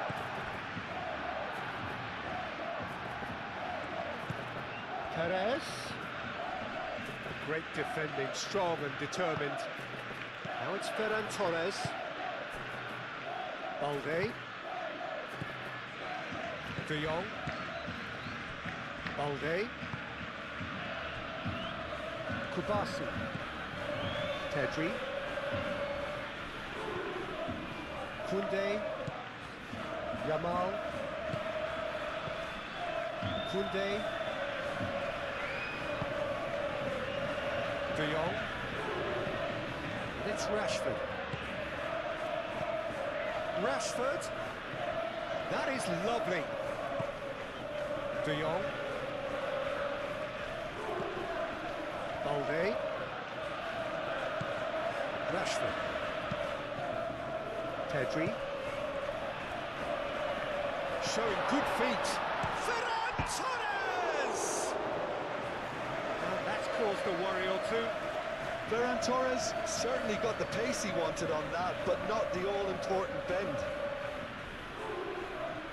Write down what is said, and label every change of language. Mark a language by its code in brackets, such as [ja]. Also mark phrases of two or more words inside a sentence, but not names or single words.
[en] Perez. Great defending, strong and determined. Now it's Ferran Torres. Balde. De Jong. Balde. Cubarsí. Pedri. Kounde. Yamal. Kounde. De Jong. And it's Rashford. Rashford. That is lovely. De Jong. Balde. Rashford. Pedri. Showing good feet. Ferran Torres! And that's caused a worry or two. Ferran Torres certainly got the pace he wanted on that, but not the all-important bend.